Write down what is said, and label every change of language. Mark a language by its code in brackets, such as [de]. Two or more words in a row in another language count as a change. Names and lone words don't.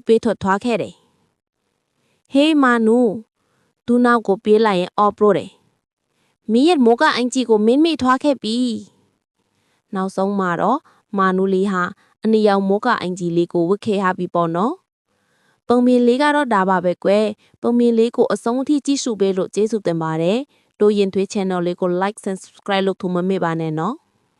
[my] ပေးထွက်သွားခဲ့တယ်ဟေးမာနုသူနောက်ကိုပြေးလိုက်ရင်အော်ပရိုတယ်မင်းရဲ့မိုးကအင်ဂျီကိုမင်းမိသွားခဲ့ပြီနောက်ဆုံးမှာတော့မာနုလေးဟာအနီရောင်မိုးကအင်ဂျီလေးကိုဝတ်ခဲ့ရပြီပေါ့နော်ပုံမြင်လေးကတော့ဒါပါပဲကွယ်ပုံမြင်လေးကိုအဆုံးအထိကြည့်ရှုပေးလို့ကျေးဇူးတင်ပါတယ်တို့ရင်သွေး channel လေးကို [en] like and subscribe [my] လုပ်ဖို့မမေ့ပါနဲ့နော်